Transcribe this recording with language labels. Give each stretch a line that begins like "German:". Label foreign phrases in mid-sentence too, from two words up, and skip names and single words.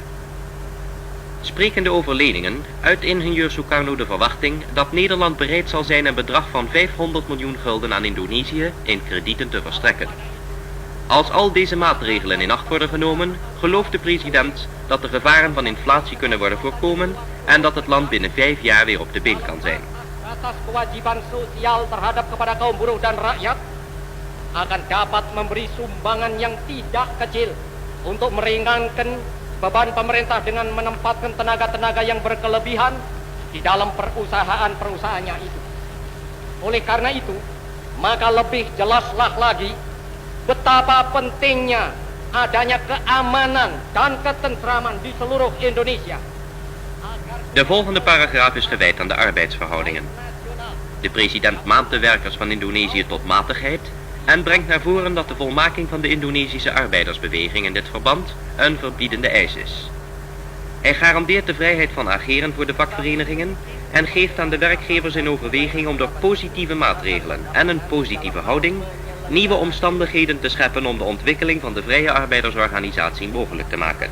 Dutch: Sprekende over leningen, uit ingenieur Sukarno de verwachting dat Nederland bereid zal zijn een bedrag van 500 miljoen gulden aan Indonesië in kredieten te verstrekken. Als al deze maatregelen in acht worden genomen, gelooft de president dat de gevaren van inflatie kunnen worden voorkomen en dat het land binnen 5 jaar weer op de been kan zijn.
Indonesian: Atas kewajiban sosial terhadap kepada kaum buruh dan rakyat akan dapat memberi sumbangan yang tidak kecil untuk meringankan beban pemerintah dengan menempatkan tenaga-tenaga yang berkelebihan di dalam perusahaan-perusahaannya itu. Oleh karena itu, maka lebih jelaslah lagi betapa pentingnya adanya keamanan dan ketentraman di seluruh Indonesia.
Dutch: De volgende paragraaf is gewijd aan de arbeidsverhoudingen. De president maant de werkers van Indonesië tot matigheid en brengt naar voren dat de volmaking van de Indonesische arbeidersbeweging in dit verband een verbiedende eis is. Hij garandeert de vrijheid van ageren voor de vakverenigingen en geeft aan de werkgevers in overweging om door positieve maatregelen en een positieve houding nieuwe omstandigheden te scheppen om de ontwikkeling van de vrije arbeidersorganisatie mogelijk te maken.